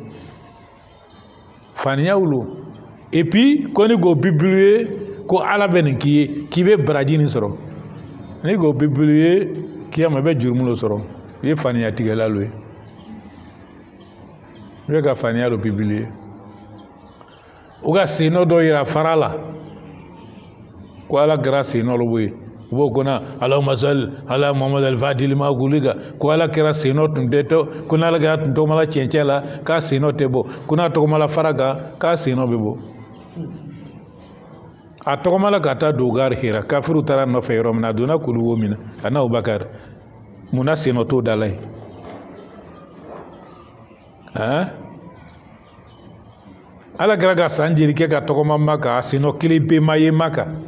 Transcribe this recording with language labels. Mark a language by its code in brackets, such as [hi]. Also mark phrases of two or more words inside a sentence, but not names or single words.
[bm] faniyaw lo et puis ko ni k'o bibulu ye ko ala bɛ nin k'i ye k'i bɛ baraji nin sɔrɔ ni k'o bibulu ye kiyama i bɛ jurumu lo sɔrɔ i ye faniya tigɛla lo ye i bɛ ka faniya lo bibulu ye u ka senɔ dɔ yira fara la ko ala kɛra senɔ lo ye u b'o kɔnɔ [ar] اللهم صل على محمد الفاتح لما أغلق [bm] ko ala kɛra senɔ tun tɛ to ko n'ala kɛra tun tɔgɔmala cɛncɛn la k'a senɔ tɛ bɔ ko n'a tɔgɔmala fara kan k'a senɔ bɛ bɔ a tɔgɔmala ka taa don gari hira kafiru taara nɔfɛ yɔrɔ min na a donna kulu wo min na a n'a Abubakar munna senɔ t'o da la ye ala kɛra ka san joli kɛ ka tɔgɔma Maka a senɔ kelen pe ma ye Maka